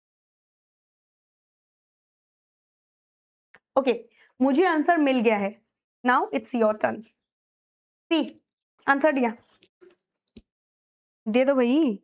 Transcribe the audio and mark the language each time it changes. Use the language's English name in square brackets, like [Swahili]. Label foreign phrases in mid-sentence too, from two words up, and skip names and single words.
[Hindi] ओके मुझे आंसर मिल गया है [English] Now it's your turn. [Hindi] See, answer दिया दे दो भाई.